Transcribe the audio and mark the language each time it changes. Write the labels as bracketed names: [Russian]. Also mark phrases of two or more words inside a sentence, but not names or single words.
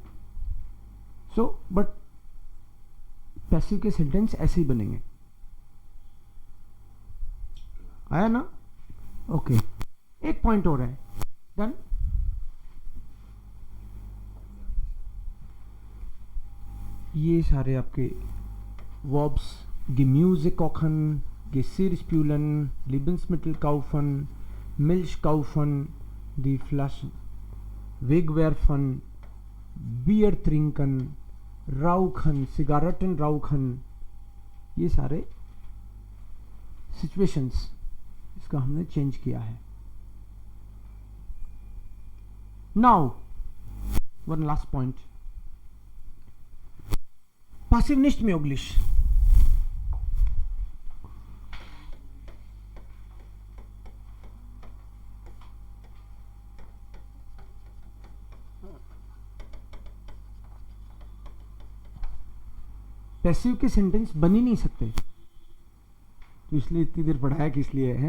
[English] so but [Hindi] पैसिव के सेंटेंस ऐसे ही बनेंगे, आया ना? ओके, एक पॉइंट और है, डन। ये सारे आपके वर्ब्स [German] Gemüse kochen, Geschirr spülen, Lebensmittel kaufen, Milch kaufen, die Flaschen wegwerfen, Bier trinken, rauchen, Zigaretten rauchen, [Hindi] ये सारे सिचुएशंस इसका हमने चेंज किया है। [English] now one last point, [German] passiv nicht möglich। [Hindi] पैसिव के सेंटेंस बन ही नहीं सकते, तो इसलिए इतनी देर पढ़ाया किस लिए है?